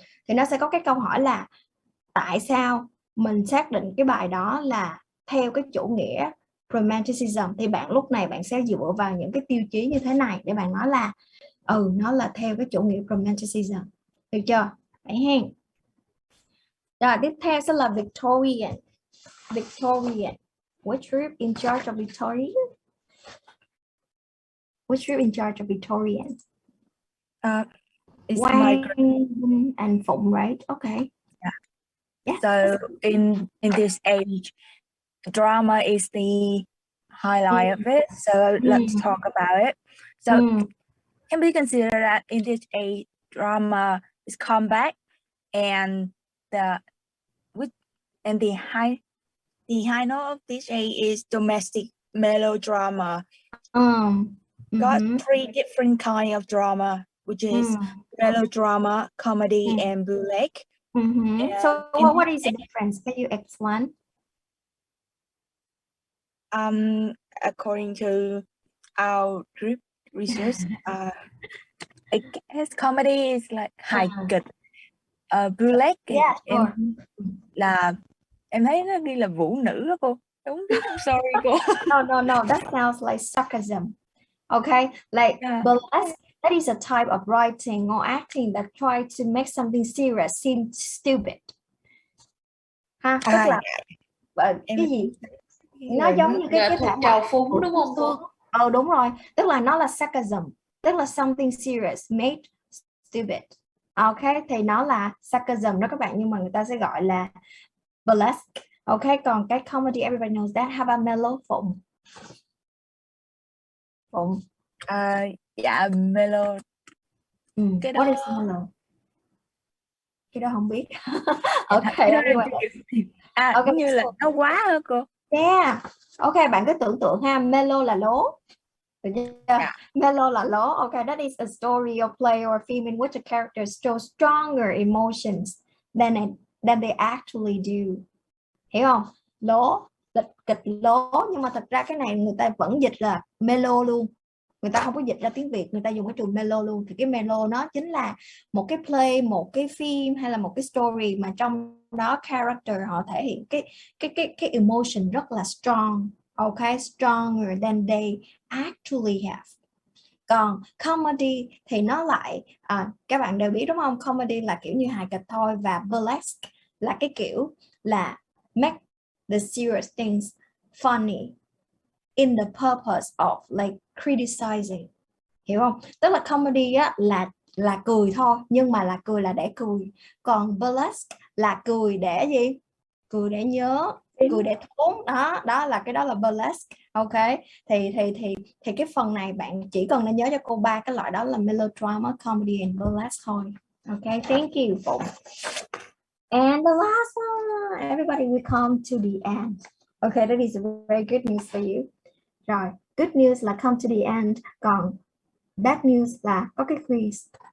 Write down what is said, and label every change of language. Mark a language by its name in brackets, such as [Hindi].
[Vietnamese] Thì nó sẽ có cái câu hỏi là tại sao mình xác định cái bài đó là theo cái chủ nghĩa Romanticism. Thì bạn lúc này bạn sẽ dựa vào những cái tiêu chí như thế này để bạn nói là nó là theo cái chủ nghĩa Romanticism. Được chưa? Đấy hen. Rồi tiếp theo sẽ là Victorian. [English] Victorian. Which group in charge of Victorian? Which group in charge of Victorian? It's my group. Wang and Phụng, right? Okay. Yeah. So in this age, drama is the highlight of it. So let's talk about it. So can we consider that in this age, drama is comeback, and the high note of this age is domestic melodrama. Got three different kind of drama, which is melodrama, comedy, and burlesque. So what is the difference? Can you explain? According to our group research, I guess comedy is like hài kịch. [Vietnamese] Burlesque là em thấy nó ghi là vũ nữ đó cô. Đúng, sorry cô. [English] No, that sounds like sarcasm. Okay, like burlesque, that is a type of writing or acting that try to make something serious seem stupid. [Vietnamese] Ha, tức là cái gì? Nó giống như cái thể trào phúng đúng không cô? Đúng rồi, tức là nó là sarcasm, tức là something serious made stupid. Okay, thì nó là sarcasm đó các bạn, nhưng mà người ta sẽ gọi là burlesque. [English] Okay, còn cái comedy everybody knows that. How about mellow? Phụng. [Vietnamese] Dạ mellow. Cái đó... What is mellow? Cái đó không biết. Okay. Okay, như là nó quá hả cô? [English] Yeah. [Vietnamese] Ok, bạn cứ tưởng tượng ha, mellow là lố. Mellow là lố. [English] Okay, that is a story or play or film in which the characters show stronger emotions than they actually do. [Vietnamese] Hiểu không? Lố, kịch lố, nhưng mà thật ra cái này người ta vẫn dịch là mellow luôn. Người ta không có dịch ra tiếng Việt, người ta dùng cái từ mellow luôn. Thì cái mellow nó chính là một cái play, một cái phim hay là một cái story mà trong đó character họ thể hiện cái emotion rất là strong. [English] Okay, stronger than they actually have. [Vietnamese] Còn comedy thì nó lại các bạn đều biết đúng không? Comedy là kiểu như hài kịch thôi, và burlesque là cái kiểu là make the serious things funny in the purpose of like criticizing. Hiểu không? Tức là comedy á là cười thôi, nhưng mà là cười là để cười. Còn burlesque là cười để gì? Cười để nhớ, cười để thốn. Đó là cái đó là burlesque. Ok. Thì cái phần này bạn chỉ cần nên nhớ cho cô ba cái loại đó là melodrama, comedy and burlesque thôi. [English] Ok, thank you Phụng. And the last one, everybody will come to the end. Okay, that is a very good news for you. [Vietnamese] Rồi, good news là come to the end, còn bad news là có cái quiz.